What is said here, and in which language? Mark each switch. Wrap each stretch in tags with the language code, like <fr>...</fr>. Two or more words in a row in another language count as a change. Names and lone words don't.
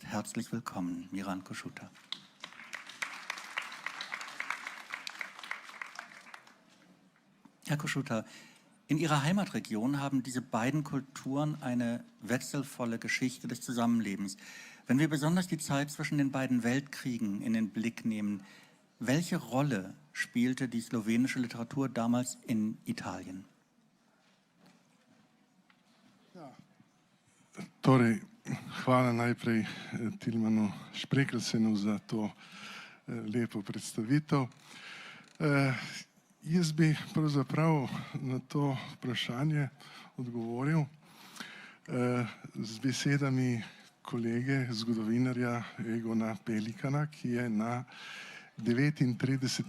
<de>Herzlich willkommen, Miran Košuta. Herr Košuta, in Ihrer Heimatregion haben diese beiden Kulturen eine wechselvolle Geschichte des Zusammenlebens. Wenn wir besonders die Zeit zwischen den beiden Weltkriegen in den Blick nehmen, welche Rolle spielte die slowenische Literatur damals in Italien?</de> <sl>Torej, hvala najprej Tilmanu Šprekelsenu za to lepo predstavitev. Jaz bi pravzaprav na to vprašanje odgovoril z besedami kolege, zgodovinarja Egona Pelikana, ki je na 39.</sl>